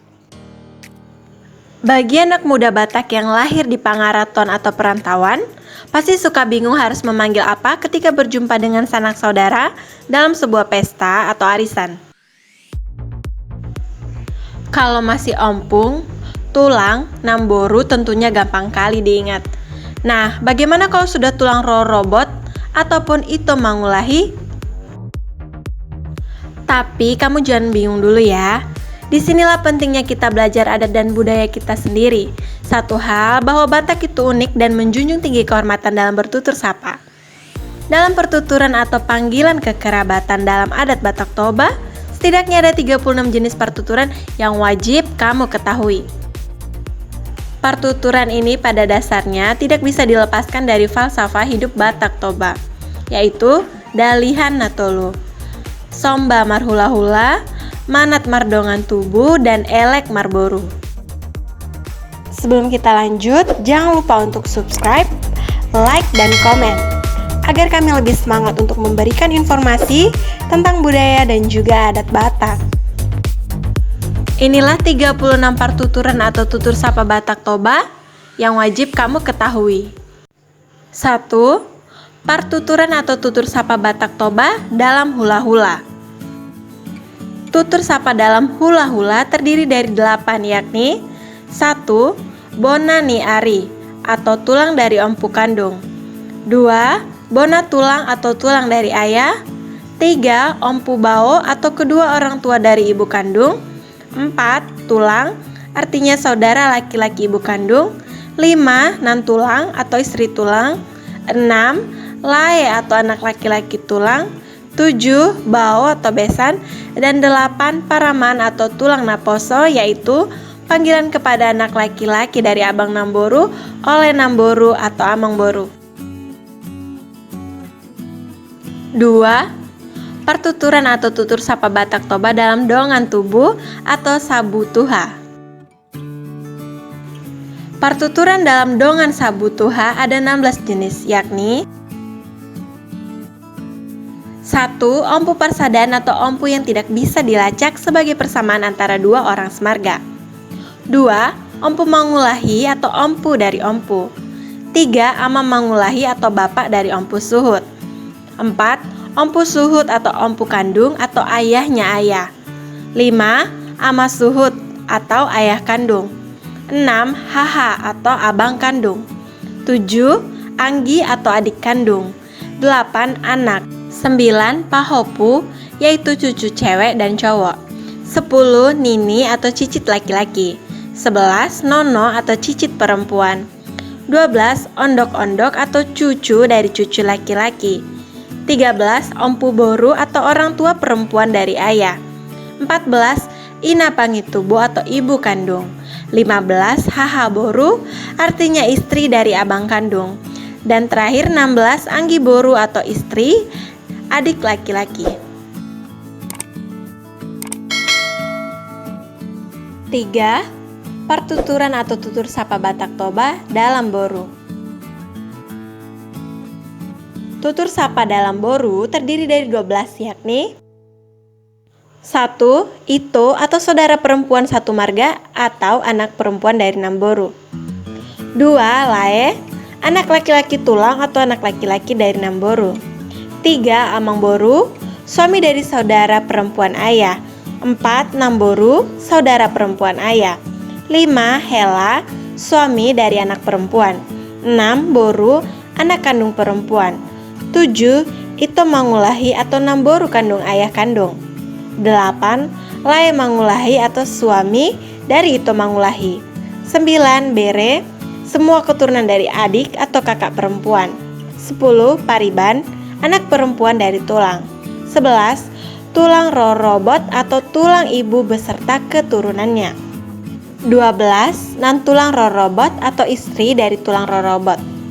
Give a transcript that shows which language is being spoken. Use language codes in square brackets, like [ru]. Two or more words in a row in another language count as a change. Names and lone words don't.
[id] Bagi anak muda Batak yang lahir di Pangaraton atau perantauan, pasti suka bingung harus memanggil apa ketika berjumpa dengan sanak saudara dalam sebuah pesta atau arisan. Kalau masih ompong, tulang, namboru tentunya gampang kali diingat. Nah, bagaimana kalau sudah [bbc] tulang rorobot [id] ataupun [bbc] ito mangulahi? [id] Tapi kamu jangan bingung dulu ya. Disinilah pentingnya kita belajar adat dan budaya kita sendiri. Satu hal bahwa Batak itu unik dan menjunjung tinggi kehormatan dalam bertutur sapa. Dalam pertuturan atau panggilan kekerabatan dalam adat Batak Toba, setidaknya ada 36 jenis pertuturan yang wajib kamu ketahui. Pertuturan ini pada dasarnya tidak bisa dilepaskan dari falsafah hidup Batak Toba, yaitu Dalihan Natolu, [bbc] Somba marhula-hula, Manat mardongan tubuh, [id] dan [bbc] Elek marboru. [id] Sebelum kita lanjut, jangan lupa untuk subscribe, like, dan komen agar kami lebih semangat untuk memberikan informasi tentang budaya dan juga adat Batak. Inilah 36 pertuturan atau tutur sapa Batak Toba yang wajib kamu ketahui. 1. Pertuturan atau tutur sapa Batak Toba dalam hula-hula. Tutur sapa dalam hula-hula terdiri dari 8, yakni 1. [bbc] Bona ni ari [id] atau [bbc] tulang dari ompu [id] kandung. 2. [bbc] Bona tulang [id] atau tulang dari ayah. 3. [bbc] Ompu bao [id] atau kedua orang tua dari ibu kandung. 4. Tulang artinya saudara laki-laki ibu kandung. 5. [bbc] Nan tulang [id] atau istri tulang. 6. Lae atau anak laki-laki tulang. 7. Bao atau besan. Dan 8. Paraman atau [bbc] tulang naposo, [id] yaitu panggilan kepada anak laki-laki dari abang namboru oleh namboru atau [bbc] amang boru. [id] 2. Pertuturan atau tutur sapa Batak Toba dalam [bbc] dongan tubuh [id] atau [bbc] sabu tuha. [id] Pertuturan dalam [bbc] dongan sabu tuha [id] ada 16 jenis, yakni 1. [bbc] Ompu persadaan [id] atau ompu yang tidak bisa dilacak sebagai persamaan antara dua orang semarga. 2. [bbc] Ompu mangulahi [id] atau ompu dari ompu. 3. [bbc] Ama mangulahi [id] atau bapak dari [bbc] ompu suhut. [id] 4. [bbc] Ompu suhut [id] atau ompu kandung atau ayahnya ayah. 5. [bbc] Ama suhut [id] atau ayah kandung. 6. Haha atau abang kandung. 7. Anggi atau adik kandung. 8. Anak. 9. Pahopu, yaitu cucu cewek dan cowok. 10. Nini atau cicit laki-laki. 11. Nono atau cicit perempuan. 12. Ondok-ondok atau cucu dari cucu laki-laki. 13. [bbc] Ompu boru [id] atau orang tua perempuan dari ayah. 14. [bbc] Ina pangitubu [id] atau ibu kandung. 15. [bbc] Haha boru [id] artinya istri dari abang kandung. Dan terakhir 16. [bbc] Anggi boru [id] atau istri adik laki-laki. 3. Pertuturan atau tutur sapa Batak Toba dalam boru. Tutur sapa dalam boru terdiri dari 12, yakni 1. Ito atau saudara perempuan satu marga atau anak perempuan dari namboru. 2. Lae, anak laki-laki tulang atau anak laki-laki dari namboru. 3. [bbc] Amang boru, [id] suami dari saudara perempuan ayah. 4. Namboru, saudara perempuan ayah. 5. Hela, suami dari anak perempuan. 6. Boru, anak kandung perempuan. 7. [bbc] Ito mangulahi [id] atau namboru kandung ayah kandung. 8. [bbc] Lae mangulahi [id] atau suami dari [bbc] ito mangulahi. [id] 9. Bere, semua keturunan dari adik atau kakak perempuan. 10. Pariban, anak perempuan dari tulang. 11. [bbc] Tulang rorobot [id] atau tulang ibu beserta keturunannya. 12. [bbc] Nan tulang rorobot [id] atau istri dari [bbc] tulang rorobot.